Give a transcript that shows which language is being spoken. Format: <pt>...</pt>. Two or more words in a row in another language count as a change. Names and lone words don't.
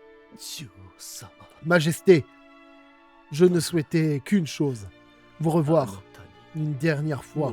<ja>ジョー様</ja> <fr>Majesté, je ne souhaitais qu'une chose, vous</fr> <ja>あな</ja> <fr>revoir</fr> <ja>たに</ja> <fr>une dernière</fr> <ja>も</ja> <fr>fois.</fr>